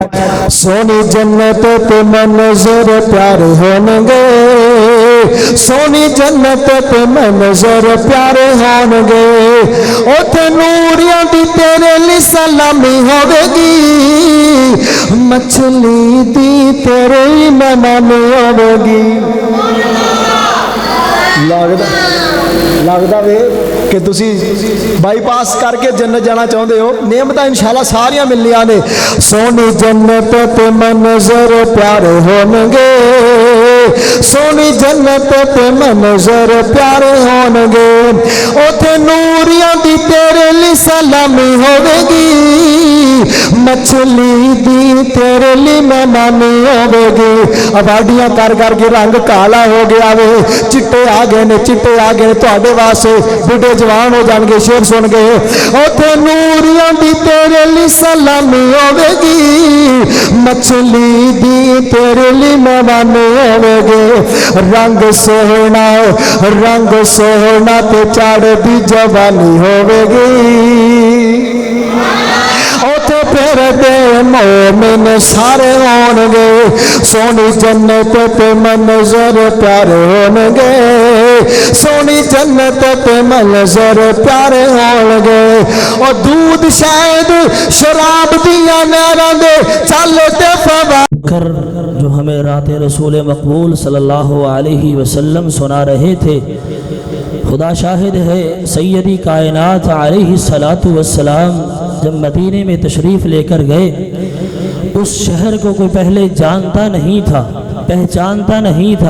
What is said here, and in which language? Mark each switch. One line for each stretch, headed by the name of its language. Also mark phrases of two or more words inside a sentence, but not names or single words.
Punjabi: سونی جنت تے منظر پیارے ہون گے، سونی جنت تے منظر پیارے ہون گے، اوتھے نوریاں دی تیرے لی سلامی ہوے گی، مچھلی دی تیرے لی مہمانی ہوے گی۔ لگدا وے کہ تسی بائی پاس کر کے جنت جانا چاہتے ہو، نعمتاں انشاءاللہ ساریاں ملنیاں نے۔ سونی جنت تے منظر پیارے ہون گے، سونی جنت تے منظر پیارے ہون گے، اوتھے نوریاں دی تیرے لی سلامی ہوے گی، مچھلی دی تیرے لی مہمانی ہوے گی۔ آبادیاں کر کر کے رنگ کالا ہو گیا وے، چٹے آ گئے نے، چٹے آ گئے تواڈے واسطے، بڈھے جوان ہو جان گے شیر سن گئے، اوتھے نوریاں دی تیرے لی سلامی ہوے گی، مچھلی دی تیرے لی مہمانی ہوے گی۔ رنگ سوہنا، رنگ سوہنا تے چاڑ دی جوانی ہوے گی، اوتھے پھر دے مومن سارے ہون گے، سونی جنت تے منظر پیارے ہون گے، سونی جنت تے منظر پیارے ہون گے، اور دودھ شاید شراب دیاں نہراں دے چل تے فوا
Urdu: کر جو ہمیں رات رسول مقبول
Arabic: صلی اللہ علیہ وسلم
Urdu: سنا رہے تھے، خدا شاہد ہے سیدی کائنات
Arabic: علیہ السلام
Urdu: جب مدینے میں تشریف لے کر گئے، اس شہر کو کوئی پہلے جانتا نہیں تھا، پہچانتا نہیں تھا۔